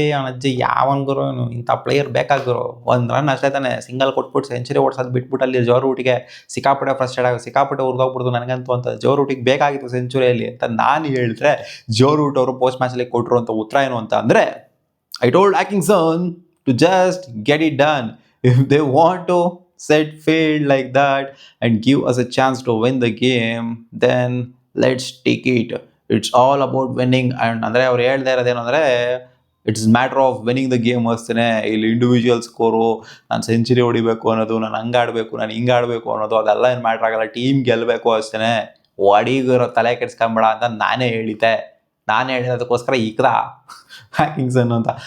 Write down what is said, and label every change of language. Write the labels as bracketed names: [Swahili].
[Kannada] ಅವನಜ್ಜಿ ಯಾವನ್ಗುರು ಇಂಥ ಪ್ಲೇಯರ್ ಬೇಕಾಗಿರೋ, ಒಂದು ರನ್ ಅಷ್ಟೇ ತಾನೆ ಸಿಂಗಲ್ ಕೊಟ್ಬಿಟ್ಟು ಸೆಂಚುರಿ ಓಡಿಸೋದು ಬಿಟ್ಬಿಟ್ಟು ಅಲ್ಲಿ ಜೋ ರೂಟಿಗೆ ಸಿಕ್ಕಾಪಟ್ಟೆ ಫ್ರಸ್ಟ್ರೇಟ್ ಆಗಿ ಸಿಕ್ಕಾಪಟ್ಟೆ ಉರ್ದೋಗ್ಬಿಡ್ತು ನನಗಂತೂ ಅಂತ. ಜೋ ರೂಟಿಗೆ ಬೇಕಾಗಿತ್ತು ಸೆಂಚುರಿಯಲ್ಲಿ ಅಂತ ನಾನು ಹೇಳಿದ್ರೆ, ಜೋ ರೂಟ್ ಅವರು ಪೋಸ್ಟ್ ಮ್ಯಾಚಲ್ಲಿ ಕೊಟ್ಟರು ಅಂತ ಉತ್ತರ ಏನು ಅಂತ ಅಂದರೆ, [English] I told Atkinson to just get it done. If they want to set field like that and give us a chance to win the game, then let's take it. It's all about winning. [Kannada] And ಅಂದರೆ ಅವ್ರು ಹೇಳ್ತಾ ಇರೋದೇನು ಅಂದರೆ, [English] it's matter of winning the game [Kannada] ಅಷ್ಟೇ. ಇಲ್ಲಿ individual score, ನಾನು century ಹೊಡಿಬೇಕು ಅನ್ನೋದು, ನಾನು ಹಂಗೆ ಆಡಬೇಕು, ನಾನು ಹಿಂಗೆ ಆಡಬೇಕು ಅನ್ನೋದು, ಅದೆಲ್ಲ ಏನು ಮ್ಯಾಟ್ರ್ ಆಗಲ್ಲ. ಟೀಮ್ ಗೆಲ್ಲಬೇಕು ಅಷ್ಟೇ, ಒಡಿಗಿರೋ ತಲೆ ಕೆಡ್ಸ್ಕೊಂಬೇಡ ಅಂತ ನಾನೇ ಹೇಳಿರೋದಕ್ಕೋಸ್ಕರ ಈಕದ ಹ್ಯಾಕಿಂಗ್ಸನ್ ಅಂತ.